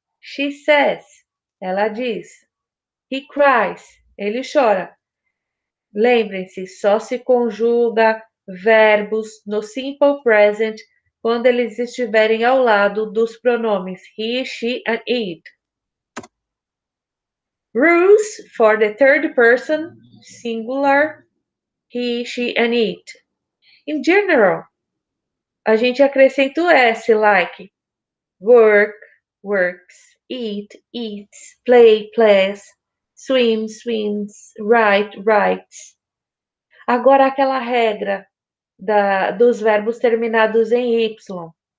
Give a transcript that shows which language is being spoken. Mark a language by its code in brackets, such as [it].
[en] She says, [pt] ela diz. [en] He cries, [pt] ele chora. Lembrem-se, só se conjuga verbos no simple present quando eles estiverem ao lado dos pronomes he, she and it. [en] Rules for the third person, singular, he, she and it. In general, [pt] a gente acrescenta o S, [en] like work, works, eat, eats, play, plays, swim, swims, write, writes. [pt] Agora aquela regra dos verbos terminados em Y.